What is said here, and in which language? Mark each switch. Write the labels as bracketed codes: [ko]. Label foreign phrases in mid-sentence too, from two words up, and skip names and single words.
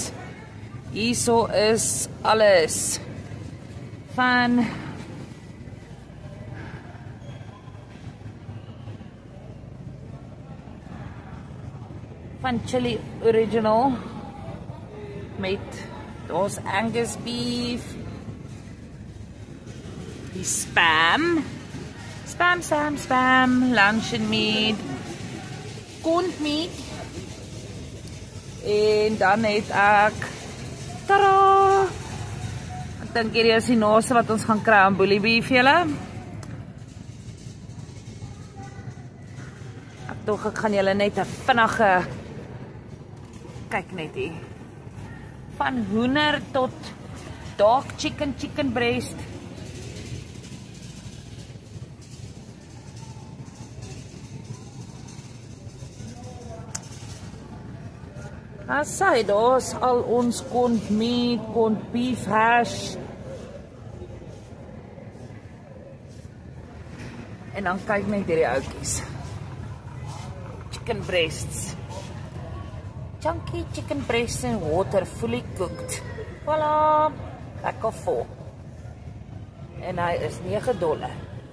[af] Hierso is alles van [en] chili original [af] met daar's Angus beef, [en] die spam, luncheon meat, corned meat, [af] en dan het ek, tadaa! Ek dink hierdie is die naaste wat ons gaan kry aan [en] bully beef [af] julle. Ek gaan julle net 'n vinnige kyk net hier. Van hoender tot [en] dark chicken breast. [af] Asai, daar's al ons [en] corned meat, corned beef hash. [af] En dan kyk net hierdie oudjies. [en] Chicken breasts. Chunky chicken breasts in water, fully cooked. [af] Voilà, lekker vol. En hy is $9.